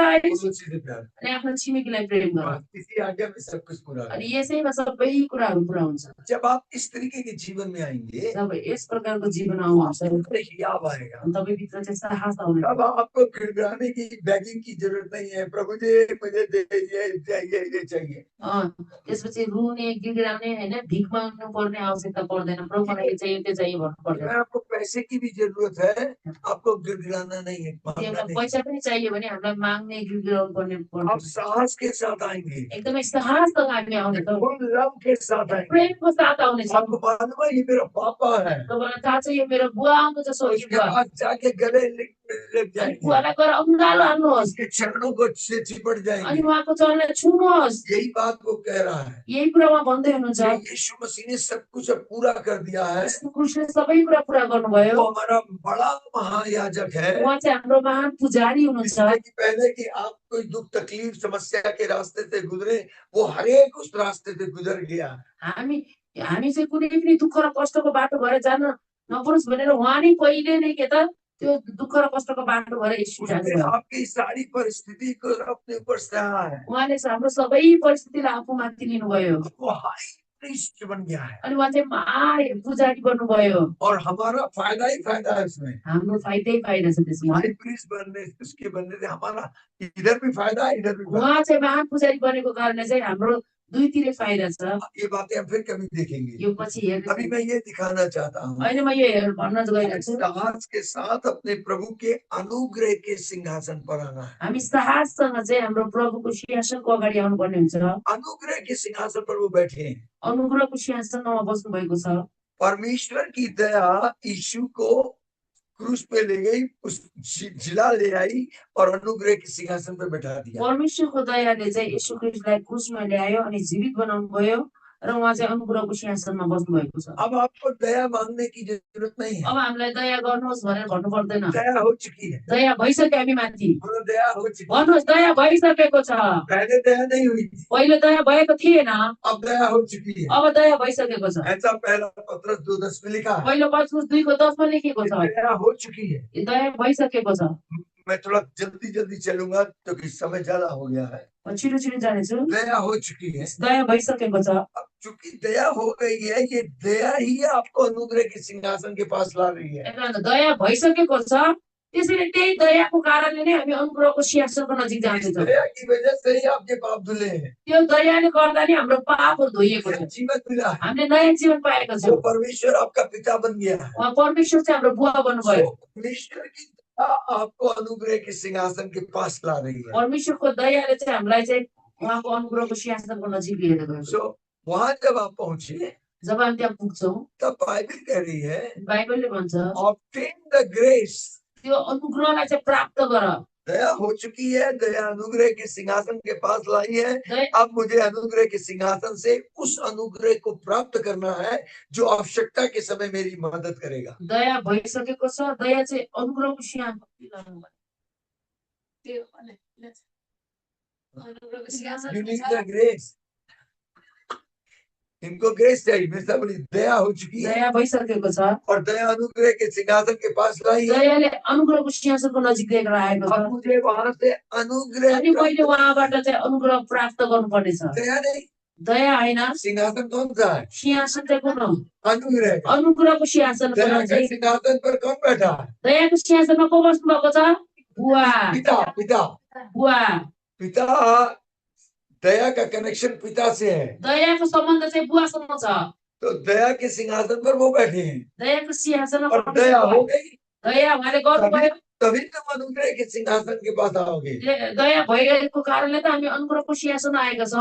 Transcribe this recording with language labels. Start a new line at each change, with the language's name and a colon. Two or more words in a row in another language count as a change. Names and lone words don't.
Hindi: पड़ोसी से प्यार कर।
Nepali: अनि आफ्नो छिमेकीलाई प्रेम गर।
Hindi: बस इसी आज्ञा में सब कुछ पूरा है।
Nepali: अनि यसैमा सबै कुराहरू पुरा हुन्छ।
Hindi: जब आप इस तरीके के जीवन में आएंगे,
Nepali: जब यस प्रकारको जीवन आउँछ
Hindi: हियाव आएगा।
Nepali: तपाईभित्र चाहिँ साहस आउने।
Hindi: अब आपको गिड़गिड़ाने की, बेगिंग की जरूरत नहीं है, प्रभु जी मुझे दे, ये चाहिए, ये चाहिए।
Nepali: त्यसपछि रुने, गिड़गिड़ाउने हैन, भिख माग्नु पर्ने आवश्यकता पर्दैन। प्रभु मलाई यो चाहियो, त्यो चाहियो भन्नु पर्दैन।
Hindi: आपको पैसे की भी जरूरत है, आपको गिड़गिड़ाना नहीं है, मांगना नहीं।
Nepali: पैसा पनि चाहियो भने हामीलाई माग्ने, गिड़गिड़ाउनु पर्ने पर्दैन।
Hindi: आप साहस के साथ आएंगे,
Nepali: एकदमै साहससँग हामी आउने छौँ,
Hindi: लव के साथ आएंगे।
Nepali: प्रेमको साथ आउने छौँ।
Hindi: आपको मालूम है ये मेरा पापा है,
Nepali: तपाईँलाई थाहा छ यो मेरो बुवा आउनुहुन्छ, स्वर्गीय
Hindi: उसके
Nepali: बुवा।
Hindi: पास जाके गले लग जाएंगे,
Nepali: बुवालाई गएर अँगालो हाल्नुहोस्,
Hindi: उसके चरणों को से चिपट
Nepali: अनि
Hindi: जाएंगे।
Nepali: उहाँको चरणलाई छुनुहोस्।
Hindi: यही बात वो कह रहा है।
Nepali: यही कुरा उहाँ भन्दै हुनुहुन्छ।
Hindi: यीशु मसीह ने सब कुछ अब पूरा कर दिया है।
Nepali: यीशु क्रिस्टले सबै कुरा पुरा गर्नुभयो।
Hindi: वो हमारा बड़ा महायाजक है।
Nepali: उहाँ चाहिँ हाम्रो महान पुजारी हुनुहुन्छ।
Hindi: इसलिए कि पहले कि आप कोई दुख तकलीफ समस्या के रास्ते से गुजरे, वो हर एक उस रास्ते से गुजर गया।
Nepali: हामी चाहिँ कुनै पनि दुःख र कष्टको बाटो भएर जान नपरोस् भनेर उहाँ नै पहिले नै के त त्यो दुःख र कष्टको बाटो भएर यीशु जानुभयो।
Hindi: आपकी सारी परिस्थिति को अपने ऊपर सहा है।
Nepali: उहाँले हाम्रो सबै परिस्थितिलाई आफूमाथि लिनुभयो।
Hindi: वो
English: high priest
Hindi: बन गया है
Nepali: अनि उहाँ चाहिँ महान पुजारी बन्नुभयो।
Hindi: और हमारा फायदा ही फायदा है इसमें।
Nepali: हाम्रो फाइदै फाइदा छ त्यसमा।
English: high priest
Hindi: बनने उसके बनने से हमारा इधर भी फायदा है इधर भी फायदा
Nepali: उहाँ चाहिँ महान पुजारी बनेको कारणले चाहिँ हाम्रो दुईतिरै फाइदा छ।
Hindi: है। ये बातें हम फिर कभी देखेंगे।
Nepali: यो पछि हेर्ने
Hindi: अभी मैं ये दिखाना चाहता हूँ
Nepali: अहिले म यो भन्न गइरहेको छु।
Hindi: साहस के साथ अपने प्रभु के अनुग्रह के सिंहासन पर आना है।
Nepali: हामी साहससँग चाहिँ हाम्रो प्रभुको सिंहासनको अगाडि आउनुपर्ने हुन्छ।
Hindi: अनुग्रह के सिंहासन पर वो बैठे हैं।
Nepali: अनुग्रहको सिंहासनमा बस्नु भएको छ।
Hindi: परमेश्वर की दया यीशु को क्रूस पे ले गई, उस जिला ले आई और अनुग्रह के सिंहासन पे बैठा दिया।
Nepali: परमेश्वरको दयाले चाहिँ यीशु ख्रीष्टलाई क्रुसमा ल्यायो अनि जीवित बनाउनु भयो र उहाँ चाहिँ अनुग्रहको सिंहासनमा बस्नु भएको छ।
Hindi: अब आपको दया मांगने की जरूरत नहीं है।
Nepali: अब हामीलाई दया गर्नुहोस् भनेर भन्नु पर्दैन।
Hindi: दया हो चुकी है।
Nepali: दया भइसक्यो हामी माथि।
Hindi: बोलो दया हो चुकी है।
Nepali: भन्नुहोस् दया भइसकेको छ।
Hindi: पहले दया नहीं हुई थी,
Nepali: पहिले दया भएको थिएन,
Hindi: अब दया हो चुकी है।
Nepali: अब दया भइसकेको छ।
Hindi: ऐसा पहला पत्रस 2:10 में लिखा है।
Nepali: पहिलो पत्रुस 2:10 मा लेखेको छ।
Hindi: दया हो चुकी है।
Nepali: यो दया भइसकेको छ।
Hindi: मैं थोड़ा जल्दी चलूंगा क्योंकि समय ज्यादा हो गया है।
Nepali: म छिटो छिटो जानेछु।
Hindi: दया हो चुकी है।
Nepali: दया भइसकेको छ।
Hindi: अब चूंकि दया हो गई है, ये दया ही आपको अनुग्रह के सिंहासन के पास ला रही है।
Nepali: दया भइसकेको छ, त्यसैले त्यही दयाको कारणले नै हामी अनुग्रहको सिंहासनको नजिक जाँदैछौँ।
Hindi: दया की वजह से ही आपके पाप धुले हैं।
Nepali: त्यो दयाले गर्दा नि हाम्रो पापहरू धोइएको छ।
Hindi: जीवन मिला है।
Nepali: हामीले नयाँ जीवन पाएका
Hindi: वो
Nepali: छौँ।
Hindi: परमेश्वर आपका पिता बन गया है।
Nepali: उहाँ परमेश्वर चाहिँ हाम्रो बुवा बन्नुभयो।
Hindi: परमेश्वर की दया आपको अनुग्रह के सिंहासन के पास ला रही है।
Nepali: परमेश्वरको दयाले चाहिँ हामीलाई चाहिँ उहाँको अनुग्रहको सिंहासनको नजिक लिएर गयो।
Hindi: सो वहां जब आप पहुंचे
Nepali: जब हामी त्यहाँ पुग्छौँ,
Hindi: तब बाइबल कह रही है
Nepali: बाइबलले भन्छ
English: obtain the grace.
Nepali: त्यो अनुग्रहलाई चाहिँ प्राप्त गर।
Hindi: दया हो चुकी है, दया अनुग्रह के सिंहासन के पास लाई है। अब मुझे अनुग्रह के सिंहासन से उस अनुग्रह को प्राप्त करना है जो आवश्यकता के समय मेरी मदद करेगा।
Nepali: दया भइसकेको छ, दया चाहिँ अनुग्रहको
English: You need the grace.
Hindi: इनको ग्रेस चाहिए। मेरे साथ बोली दया हो चुकी है,
Nepali: दया भइसकेको छ
Hindi: और दया अनुग्रह के सिंहासन के पास लाई है।
Nepali: दयाले अनुग्रहको सिंहासनको नजिक लिएर आएको छ।
Hindi: अब मुझे वहां से अनुग्रह
Nepali: अनि मैले उहाँबाट चाहिँ अनुग्रह प्राप्त गर्नुपर्ने छ।
Hindi: दया नहीं,
Nepali: दया होइन,
Hindi: सिंहासन कौन सा है?
Nepali: सिंहासन चाहिँ कुन हो?
Hindi: अनुग्रह।
Nepali: अनुग्रहको सिंहासन।
Hindi: दया के सिंहासन पर कौन बैठा है?
Nepali: दयाको सिंहासनमा को बस्नु भएको छ? बुवा।
Hindi: पिता। पिता
Nepali: बुवा।
Hindi: पिता दया का कनेक्शन पिता से है,
Nepali: दयाको सम्बन्ध चाहिँ बुवासँग छ।
Hindi: तो दया के सिंहासन पर वो बैठे हैं
Nepali: दयाको सिंहासनमा
Hindi: और दया हो गई,
Nepali: दया उहाँले गर्नुभयो।
Hindi: तभी तुम अनुग्रह के सिंहासन के पास आओगे।
Nepali: दया भइरहेको कारणले त हामी अनुग्रहको सिंहासनमा आएका छौँ।